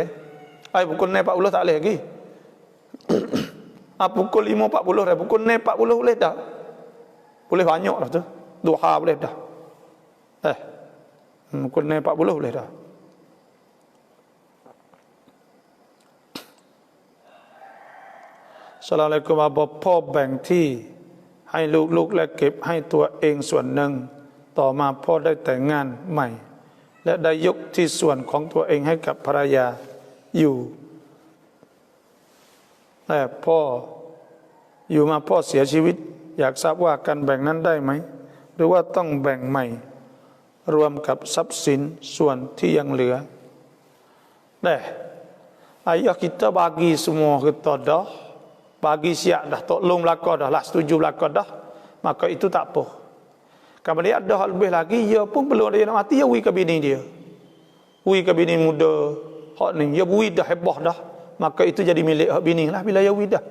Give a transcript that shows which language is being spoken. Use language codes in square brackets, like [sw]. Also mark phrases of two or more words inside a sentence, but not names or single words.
[ms] Pukul 40 tak boleh lagi. Pukul 5.40 dah. Pukul 40 boleh dah. Boleh banyak dah tu. Duha boleh dah. Pukul 40 boleh dah. [th] Assalamualaikum บพ่อแบ่งที่ให้ลูกๆและเก็บให้ตัวเองส่วนหนึ่งต่อมาพ่อได้แต่งงานใหม่และได้ยกที่ส่วนของตัวเองให้กับภรรยาอยู่ แต่พ่ออยู่มาพ่อเสียชีวิตอยากทราบว่าการแบ่งนั้นได้ไหมหรือว่าต้องแบ่งใหม่รวมกับทรัพย์สินส่วนที่ยังเหลือ [ms] ayah kita bagi semua kita dah bagi siap dah tolong belaka dah lah setuju belaka dah maka itu tak apa. Kemudian ada hal lebih lagi dia pun belum dia nak mati dia wi ke bini dia. Wi ke bini muda hak ni dia wi dah hebah dah maka itu jadi milik hak bini lah bila dia wi dah.